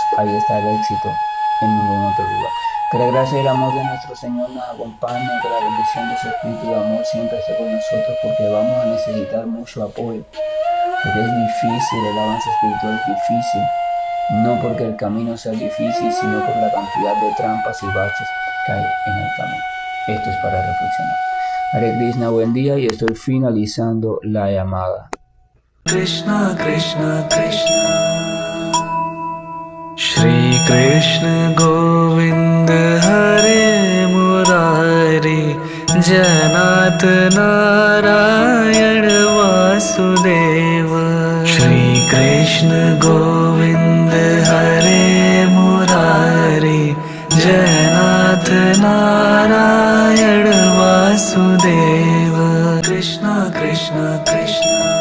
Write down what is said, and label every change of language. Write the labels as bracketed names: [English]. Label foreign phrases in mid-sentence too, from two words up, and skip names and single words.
[Spanish] Ahí está el éxito, en ningún otro lugar. Que la gracia y el amor de nuestro Señor nos acompañe, que la bendición de su Espíritu de amor siempre esté con nosotros, porque vamos a necesitar mucho apoyo, porque es difícil, el avance espiritual es difícil, no porque el camino sea difícil, sino por la cantidad de trampas y baches que hay en el camino. Esto es para reflexionar. [Sanskrit] हरे कृष्ण, [Spanish] buen día, y estoy finalizando la llamada. [Hindi] कृष्ण कृष्ण कृष्ण श्री कृष्ण गोविंद हरे मुरारी जनत नारायण वासुदेव श्री कृष्ण गोविंद हरे मुरारी जनत नारायण वासुदेव कृष्ण कृष्ण कृष्ण Krishna